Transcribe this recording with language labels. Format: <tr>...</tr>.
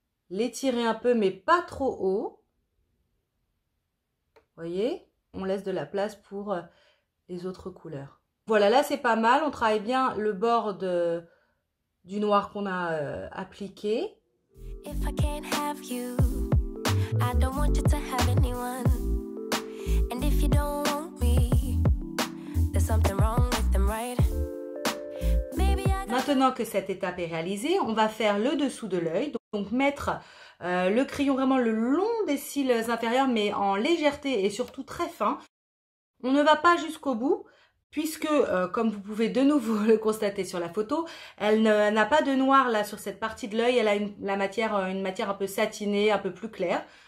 <fr>L'étirer un peu, mais pas trop haut. Vous voyez? On laisse de la place pour les autres couleurs. Voilà, là, c'est pas mal. On travaille bien le bord du noir qu'on a appliqué.</fr> <en>If I can't have you, I don't want you to have anyone. And if you don't want me, there's something wrong with them, right?</en> <fr>Maintenant que cette étape est réalisée, on va faire le dessous de l'œil. Donc mettre le crayon vraiment le long des cils inférieurs, mais en légèreté et surtout très fin. On ne va pas jusqu'au bout, puisque, comme vous pouvez de nouveau le constater sur la photo, elle n'a pas de noir là sur cette partie de l'œil. Elle a une matière un peu satinée, un peu plus claire.</fr>